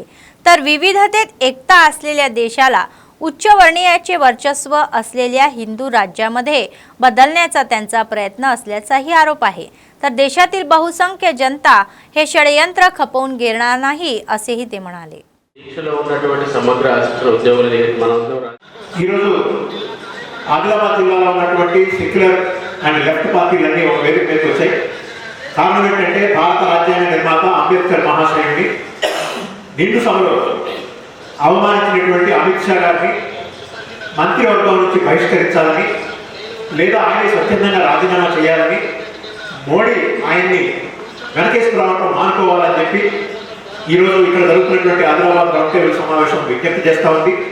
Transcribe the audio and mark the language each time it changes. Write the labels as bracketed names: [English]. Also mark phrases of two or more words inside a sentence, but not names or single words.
[Marathi] तर विविधतेत एकता असलेल्या देशाला उच्चवर्णीयाचे वर्चस्व असलेल्या हिंदू राज्यामध्ये बदलण्याचा त्यांचा प्रयत्न असल्याचाही आरोप आहे. तर देशातील बहुसंख्य जनता हे षडयंत्र खपवून घेणार नाही असेही ते म्हणाले. [Telugu] సమగ్ర రాష్ట్ర ఉద్యోగుల ఈరోజు ఆదిలాబాద్ జిల్లాలో ఉన్నటువంటి [English] secular and left [Telugu] పార్టీలన్నీ ఒక వేదిక మీదకి వచ్చాయి. కారణం ఏంటంటే భారత రాజ్యాంగ నిర్మాత అంబేద్కర్ మహాశయుడిని నిండు సభలో అవమానించినటువంటి అమిత్ షా గారిని మంత్రివర్గం నుంచి బహిష్కరించాలని లేదా ఆయన స్వచ్ఛందంగా రాజీనామా చేయాలని మోడీ ఆయన్ని వెనకేసుకురావడం మానుకోవాలని చెప్పి ఈరోజు ఇక్కడ జరుగుతున్నటువంటి ఆదిలాబాద్ [English] round table [Telugu] సమావేశం విజ్ఞప్తి చేస్తూ ఉంది.